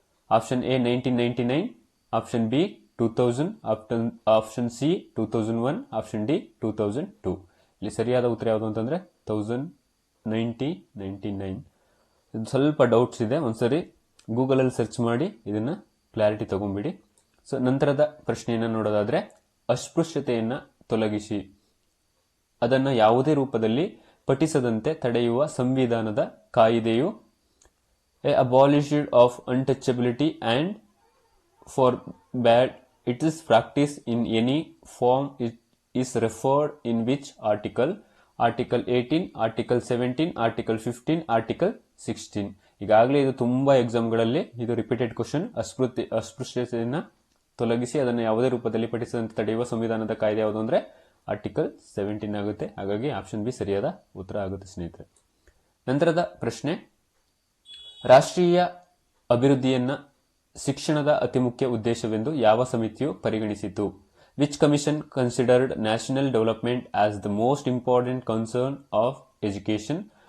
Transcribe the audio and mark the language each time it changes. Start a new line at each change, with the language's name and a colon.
English: Option A 1999, option B 2000, option C 2001, option D 2002.
Kannada: ಇಲ್ಲಿ ಸರಿಯಾದ ಉತ್ತರ ಯಾವುದು ಅಂತಂದ್ರೆ 1999. ಸ್ವಲ್ಪ ಡೌಟ್ಸ್ ಇದೆ, ಒಂದ್ಸರಿ ಗೂಗಲ್ ಅಲ್ಲಿ ಸರ್ಚ್ ಮಾಡಿ ಇದನ್ನ ಕ್ಲಾರಿಟಿ ತಗೊಂಡ್ಬಿಡಿ. ಸೊ ನಂತರದ ಪ್ರಶ್ನೆಯನ್ನ ನೋಡೋದಾದ್ರೆ, ಅಸ್ಪೃಶ್ಯತೆಯನ್ನ ತೊಲಗಿಸಿ ಅದನ್ನ ಯಾವುದೇ ರೂಪದಲ್ಲಿ ಪಠಿಸದಂತೆ ತಡೆಯುವ ಸಂವಿಧಾನದ ಕಾಯಿದೆಯು
English: abolished of untouchability and forbade its practice in any form is referred in which article? Article 18, Article 17, Article 15, Article 16.
Kannada: ಈಗಾಗಲೇ ಇದು ತುಂಬಾ ಎಕ್ಸಾಮ್ಗಳಲ್ಲಿ ಇದು ರಿಪೀಟೆಡ್ ಕ್ವಶನ್. ಅಸ್ಪೃಶ್ಯತೆಯನ್ನ ತೊಲಗಿಸಿ ಅದನ್ನು ಯಾವುದೇ ರೂಪದಲ್ಲಿ ಪಠಿಸದಂತೆ ತಡೆಯುವ ಸಂವಿಧಾನದ ಕಾಯ್ದೆ ಯಾವುದು ಅಂದ್ರೆ ಆರ್ಟಿಕಲ್ 17 ಆಗುತ್ತೆ. ಹಾಗಾಗಿ ಆಪ್ಷನ್ ಬಿ ಸರಿಯಾದ ಉತ್ತರ ಆಗುತ್ತೆ ಸ್ನೇಹಿತರೆ. ನಂತರದ ಪ್ರಶ್ನೆ: ರಾಷ್ಟ್ರೀಯ ಅಭಿವೃದ್ಧಿಯನ್ನ ಶಿಕ್ಷಣದ ಅತಿ ಮುಖ್ಯ ಉದ್ದೇಶವೆಂದು ಯಾವ ಸಮಿತಿಯು ಪರಿಗಣಿಸಿತು?
English: Which commission considered national development as the most important concern of education?